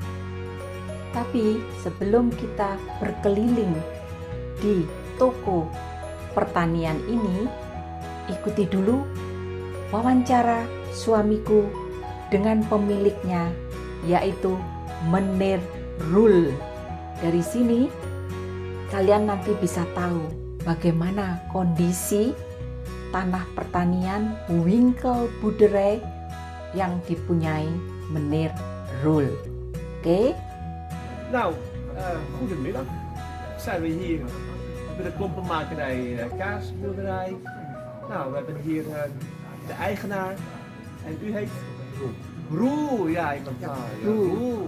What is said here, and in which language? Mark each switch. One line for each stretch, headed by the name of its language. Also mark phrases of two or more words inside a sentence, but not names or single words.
Indonesian: Tapi sebelum kita berkeliling di toko pertanian ini, ikuti dulu wawancara suamiku dengan pemiliknya, yaitu Menir Rul. Dari sini kalian nanti bisa tahu bagaimana kondisi tanah pertanian Winkel Boerderij yang dipunyai Menir Rul. Oké?
Dutch: Nou, goedemiddag. Zijn we hier bij de klompenmakerij Kaasboerderij. Nou, we hebben hier de eigenaar. En u heet? Roel. Ja, ik ben klaar. Ja, Roel.